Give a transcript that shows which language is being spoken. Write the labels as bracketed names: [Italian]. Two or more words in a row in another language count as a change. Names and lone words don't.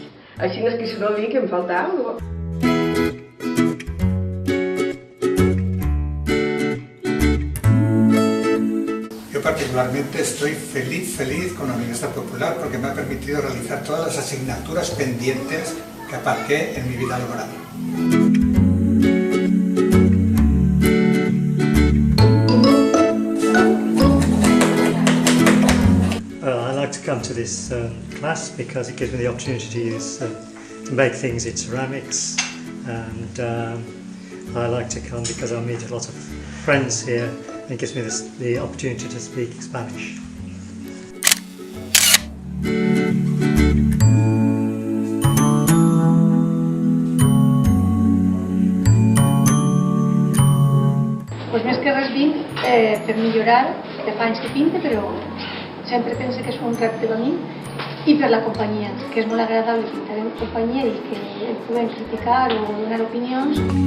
[Catalan] Així és que si no vinc em falta alguna cosa. [Spanish] Yo particularmente estoy feliz con la Universidad Popular porque me ha permitido realizar todas las asignaturas pendientes que aparqué en mi vida laboral. [English] I like to come to this class because it gives me the opportunity to use to make things in ceramics, and I like to come because I meet a lot of friends here and it gives me the opportunity to speak Spanish. [Catalan] Pues més que res vinc per millorar, que fa anys que pinta, però sempre penso que és un repte per mi, i per la companyia, que és molt agradable pintar en companyia i que el puguem criticar o donar opinions.